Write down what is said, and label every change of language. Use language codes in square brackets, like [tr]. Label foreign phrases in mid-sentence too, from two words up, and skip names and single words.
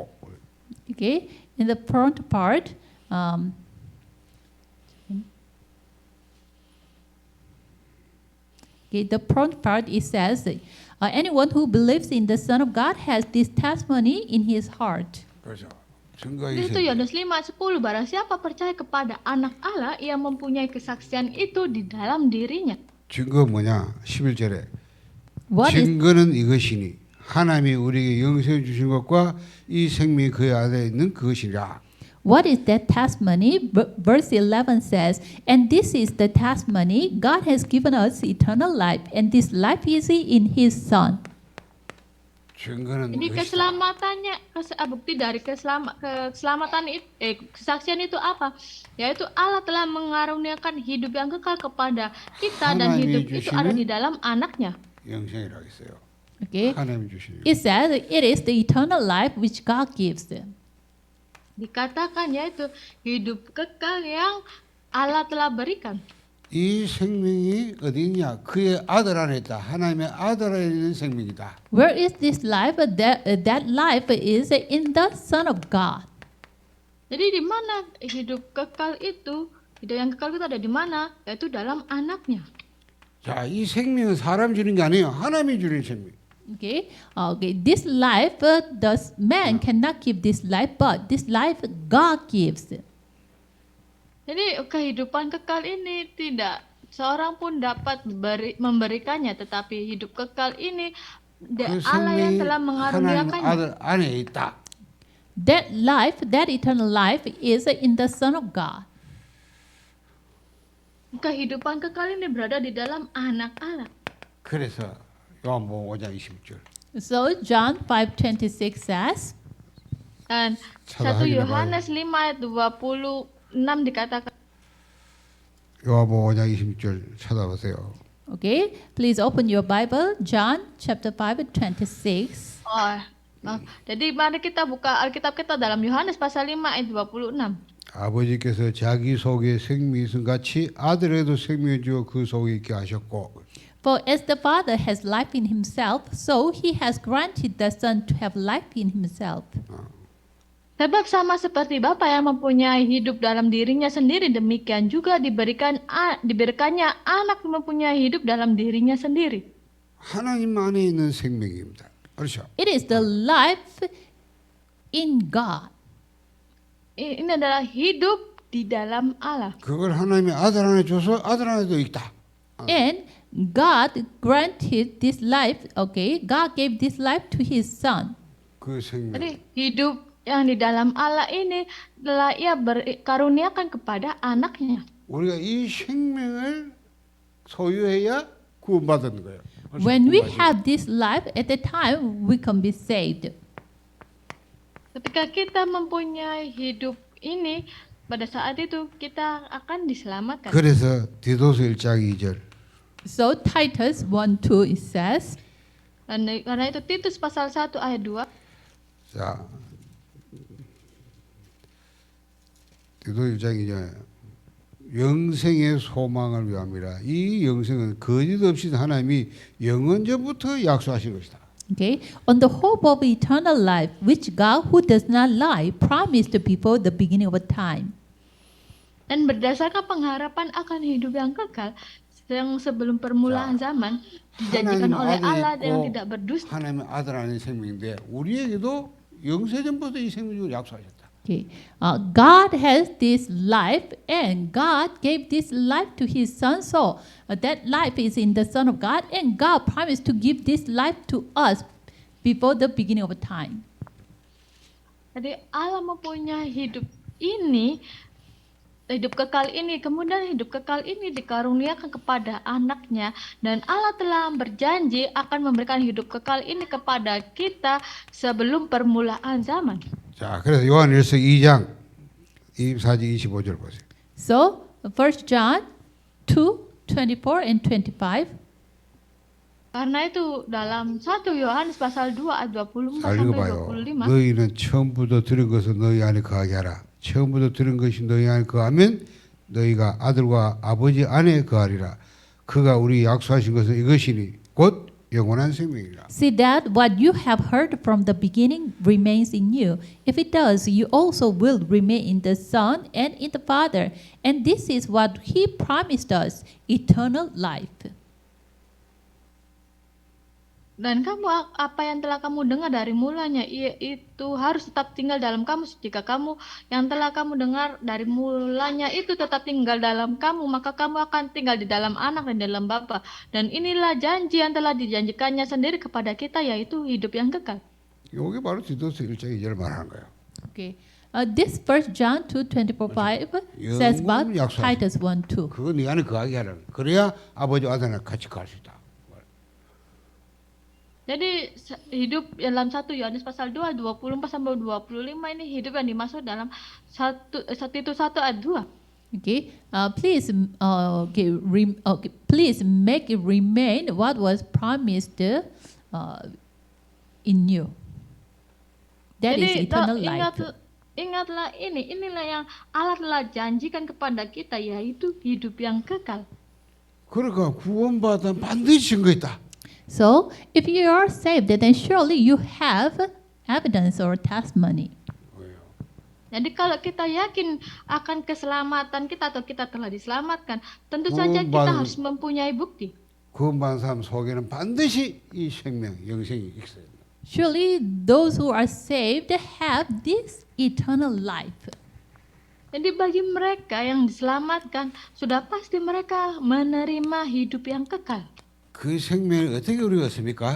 [en] Okay, in the front part, the front part it says, anyone who believes in the Son of God has this testimony in his heart. [ko] 그렇죠. 증거가 [id] Itu [ko] 있어요. [id] Yohanes 5:10, barang siapa percaya kepada anak Allah, ia mempunyai kesaksian itu di dalam dirinya. [ko] 증거 뭐냐? 11절에 [en] What is [ko] 증거는 이것이니 하나님이 우리에게 영생을 주신 것과 이 생명이 그의 안에 있는 그것이라. [en] What is that testimony? Verse 11 says, and this is the testimony, God has given us eternal life, and this life is in His Son. [ko] 증거는 [id] Jadi [ko] 이것이다. [id] keselamatannya, bukti dari keselamatan itu, kesaksian itu apa? Yaitu Allah telah mengaruniakan hidup yang kekal kepada kita, dan [ko] 하나님이 [id] hidup itu ada [ko] 주시는 [id] di dalam anaknya. [ko] 영생이라고 했어요. [en] Okay, [ko] 하나님이 주시는. [en] it says it is the eternal life which God gives. [id] Dikatakan yaitu hidup kekal yang Allah telah berikan. [ko] 이 생명이 어디 있냐? 그의 아들 안에 있다. 하나님의 아들 안에 있는 생명이다. [en] Where is this life? That life is in the Son of God. [id] Jadi di mana hidup kekal itu? Hidup yang kekal itu ada di mana? Yaitu dalam anaknya. [ko] 자, 이 생명은 사람 주는 게 아니에요. 하나님이 주는 생명. [en] Okay, this life, man cannot give this life, but this life God gives. [id] Jadi kehidupan kekal ini tidak seorang pun dapat memberikannya, tetapi hidup kekal ini [ko] 그 [id] Allah yang [ko] 생명이 [id] telah [ko] 하나님 [id] mengaruniakannya. [ko] 아들 안에 있다. [en] That life, that eternal life, is in the Son of God. [id] Kehidupan kekal ini berada di dalam anak Allah. [ko] 그래서 요한복음 5장 20절. [en] So John 5:26 says, [id] Dan 1 [ko] 찾아하기를 [id] Yohanes 5 ayat 26 dikatakan, [ko] 요한복음 5장 20절 찾아보세요. [en] okay, please open your Bible, John chapter 5:26. [id] jadi mari kita buka Alkitab kita dalam Yohanes pasal 5 ayat 26. [ko] 아버지께서 자기 속에 생명이 있음 같이 아들에도 생명을 주어 그 속에 있게 하셨고. [en] For as the Father has life in himself, so he has granted the Son to have life in himself. [id] Sebab sama seperti Bapa yang mempunyai hidup dalam dirinya sendiri, demikian juga diberikannya anak yang mempunyai hidup dalam dirinya sendiri. [ko] 하나님 안에 있는 생명입니다. 그렇죠? [en] It is the life in God. [id] Ini adalah hidup di dalam Allah. [ko] 그걸 하나님의 아들 안에 줘서 아들 안에도 있다. [en] And God granted this life, okay, God gave this life to his Son. [ko] 그 생명. [id] Jadi hidup yang di dalam Allah ini telah ia karuniakan kepada anaknya. [ko] 우리가 이 생명을 소유해야 구원받는 거예요. [en] When we have this life, at the time we can be saved. [id] Ketika kita mempunyai hidup ini, pada saat itu kita akan diselamatkan. [ko] 그래서 디도서 1장 2절. [en] So Titus 1:2 it says, [id] Karena itu Titus pasal 1 ayat 2. [ko] 자, 디도서 1장 2절. 영생의 소망을 위함이라. 이 영생은 거짓 없이 하나님이 영원전부터 약속하신 것이다. [en] okay, on the hope of eternal life, which God, who does not lie, promised before the beginning of time. [id] Dan berdasarkan pengharapan akan hidup yang kekal yang sebelum permulaan zaman dijanjikan oleh Allah yang tidak berdusta. [ko] 하나님의 아들 안에 생명인데 우리에게도 영세전부터 이 생명을 약속하셨다. [en] Okay, God has this life, and God gave this life to His Son. So that life is in the Son of God, and God promised to give this life to us before the beginning of time. [id] Jadi Allah mempunyai hidup ini, hidup kekal ini, kemudian hidup kekal ini dikaruniakan kepada anaknya, dan Allah telah berjanji akan memberikan hidup kekal ini kepada kita sebelum permulaan zaman. [ko] 자, 그래서 요한일서 2장 24절 25절 보세요. [en] So 1 John 2:24 and 25. [id] Karena itu dalam 1 Yohanes pasal 2 ayat 24 [ko] 잘 [id] sampai [ko] 읽어봐요. 25. 너희는 처음부터 들은 것을 너희 안에 거하게 하라. 처음부터 들은 것이 너희 안에 거하면 너희가 아들과 아버지 안에 거하리라. 그가 우리 약속하신 것은 이것이니 곧 영원한 생명이라. [en] See that what you have heard from the beginning remains in you. If it does, you also will remain in the Son and in the Father. And this is what He promised us, eternal life. [id] Dan apa yang telah kamu dengar dari mulanya, itu harus tetap tinggal dalam kamu. Jika kamu yang telah kamu dengar dari mulanya itu tetap tinggal dalam kamu, maka kamu akan tinggal di dalam anak dan dalam Bapa. Dan inilah janji yang telah dijanjikannya sendiri kepada kita, yaitu hidup yang kekal. [ko] 이게 바로 디도서 1장 2절 말하는 거예요. [en] Okay. This 1 John 2:24 says about [ko] 약속. [en] Titus 1:2. [ko] 그거 네 안에 거하게 하라는. 그래야 아버지 아들이랑 같이 갈 수 있다. [id] Jadi hidup dalam 1 Yohanes pasal 2 24 sampai 25 ini hidup yang dimaksud dalam 1 ayat 2. [en] Okay. Please make it remain what was promised in you. That is eternal life. [id] Ingatlah inilah yang Allah telah janjikan kepada kita, yaitu hidup yang kekal. [ko] 그러니까 구원받아 반드시 증거 있다. [en] So, if you are saved, then surely you have evidence or testimony. [id] Jadi kalau kita yakin akan keselamatan kita atau kita telah diselamatkan, tentu saja kita harus mempunyai bukti. [ko] 구원받은 사람 속에는 반드시 이 생명, 영생이 있어야 된다. [en] Surely those who are saved have this eternal life. [id] Jadi bagi mereka yang diselamatkan, sudah pasti mereka menerima hidup yang kekal. [ko] 그 생명을 어떻게 우리가 얻습니까?